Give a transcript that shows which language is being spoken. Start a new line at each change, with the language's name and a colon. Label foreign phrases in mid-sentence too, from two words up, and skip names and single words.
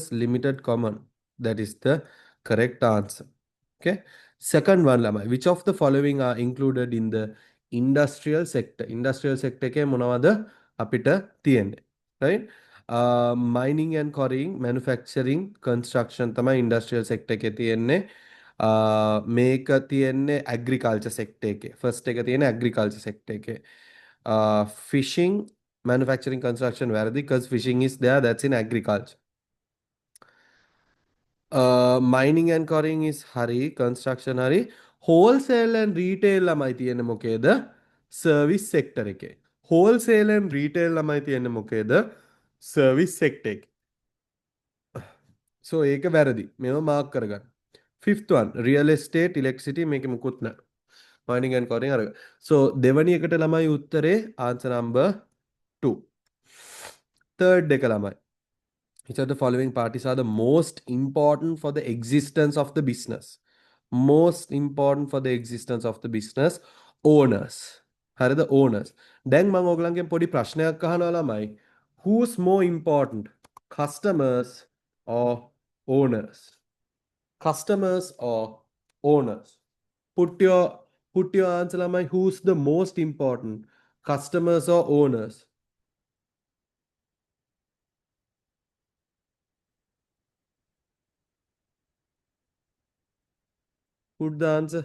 English: Limited common. That is the correct answer. Okay. Second one ළමයි. Which of the following are included in the industrial sector? Industrial sector
Sinhala: එකේ මොනවද අපිට තියෙන්නේ?
English: Right? Mining and quarrying, manufacturing, construction තමයි industrial sector
Sinhala: එකේ තියෙන්නේ. මේක තියෙන්නේ
English: agriculture sector
Sinhala: එකේ. First එක තියෙන්නේ
English: agriculture sector
Sinhala: එකේ.
English: Fishing, manufacturing, construction වැරදි, because fishing is there, that's in agriculture. Mining and quarrying is hari, construction hari. Wholesale and retail
Sinhala: lamai තියෙන්නේ මොකේද?
English: service sector
Sinhala: එකේ.
English: wholesale and retail
Sinhala: ළමයි තියෙන්නේ මොකේද?
English: service sector
Sinhala: එකේ. So ඒක වැරදි. මේව මාක් කරගන්න.
English: Fifth one, real estate, electricity
Sinhala: මේකේ මුකුත් නැහැ.
English: Mining and quarrying අරග. So
Sinhala: දෙවැනි එකට ළමයි උත්තරේ
English: answer number 2.
Sinhala: Third එක ළමයි.
English: Which of the following parties are the most important for the existence of the business? Most important for the existence of the business owners. හරිද? Owners.
Sinhala: දැන් මම ඔයගලන්ගෙන් පොඩි ප්‍රශ්නයක් අහනවා ළමයි.
English: Who's more important? Customers or owners? Customers or owners? Put your put your answer ළමයි. Who's the most important? Customers or owners? Put the answer.